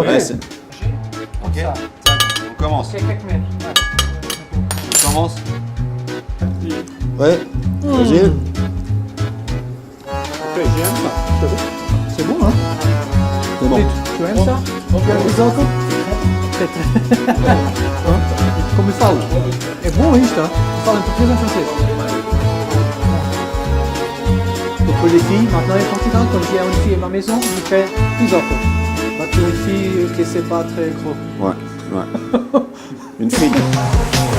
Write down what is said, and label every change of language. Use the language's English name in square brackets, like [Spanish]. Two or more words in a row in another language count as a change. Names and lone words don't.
[French] Ok, on commence. On commence. Ouais, vas-y. C'est bon, hein? C'est bon. Tu aimes ça? Tu aimes pisocles? [Portuguese] Como eu falo, é bom isto, tá? Eu falo em português ou em francês? [French] Donc pour les filles, maintenant en Portugal, quand il y a une fille à ma maison, je fais pisocles. Maintenant une fille qui c'est pas très gros. Ouais, ouais. Une fille.